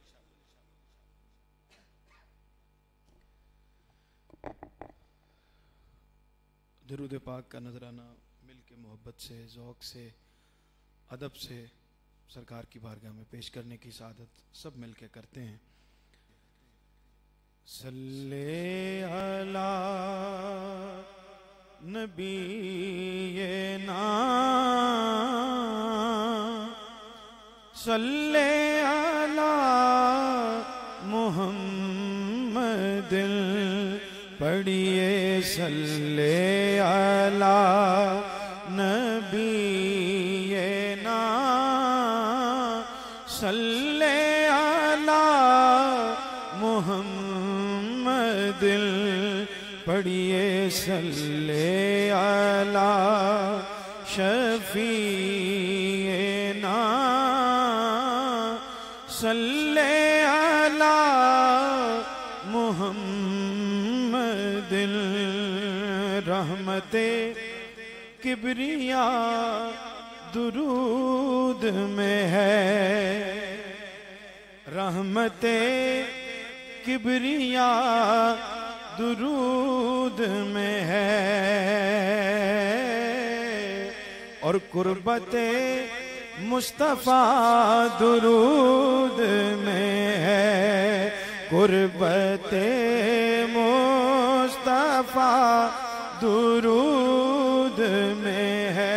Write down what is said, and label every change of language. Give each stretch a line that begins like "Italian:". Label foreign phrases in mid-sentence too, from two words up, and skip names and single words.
Urdu: درود پاک کا نذرانہ مل کے محبت سے، ذوق سے، ادب سے سرکار کی بارگاہ میں پیش کرنے کی سعادت سب مل کے کرتے ہیں.
Arabic: صل على نبينا, صل على محمد، پڑھیے صل على نبينا, صل على محمد، پڑھیے صل على شفيعنا، صل على محمد,
Urdu: رحمت کبریا درود میں ہے, رحمت کبریا درود میں ہے، اور قربت مصطفیٰ درود میں ہے، قربت مصطفیٰ درود میں ہے.